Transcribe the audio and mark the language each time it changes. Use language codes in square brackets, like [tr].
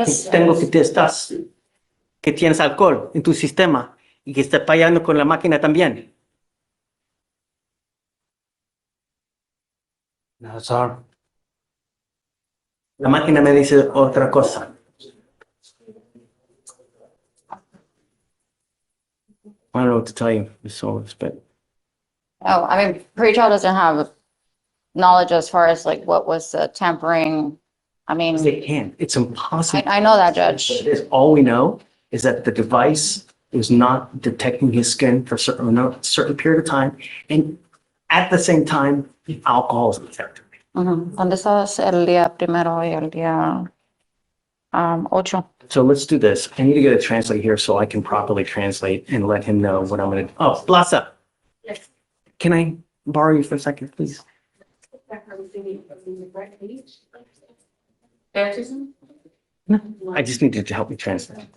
[es] Tengo que te estás, que tienes alcohol en tu sistema y que estás fallando con la máquina también. [en] No, sir. [es] La máquina me dice otra cosa. [en] I don't know what to tell you, Ms. Solis, but oh, I mean, pretrial doesn't have knowledge as far as like what was the tampering. I mean, they can't. It's impossible. I know that, Judge. All we know is that the device was not detecting his skin for a certain period of time, and at the same time, alcohol is detected. [es] ¿Dónde estás el día primero y el día 8? [en] So let's do this. I need to get a translate here so I can properly translate and let him know what I'm going to. Oh, Plaza. Yes. Can I borrow you for a second, please? No, I just need you to help me translate.